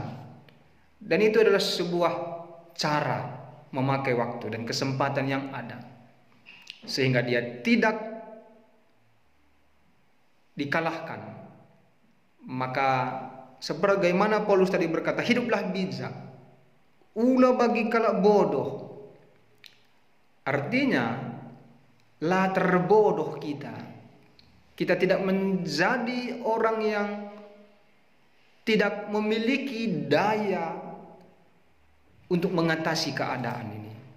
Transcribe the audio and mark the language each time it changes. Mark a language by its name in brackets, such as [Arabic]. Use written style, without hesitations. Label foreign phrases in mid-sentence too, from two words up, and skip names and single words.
[Indonesian] Dan itu adalah sebuah cara memakai waktu dan kesempatan yang ada, sehingga dia tidak dikalahkan. Maka sebagaimana Paulus tadi berkata, hiduplah bijak, [Batak Karo] ulah bagi kalak bodoh. Artinya, lah terbodoh kita. [Indonesian] Kita tidak menjadi orang yang tidak memiliki daya untuk mengatasi keadaan ini.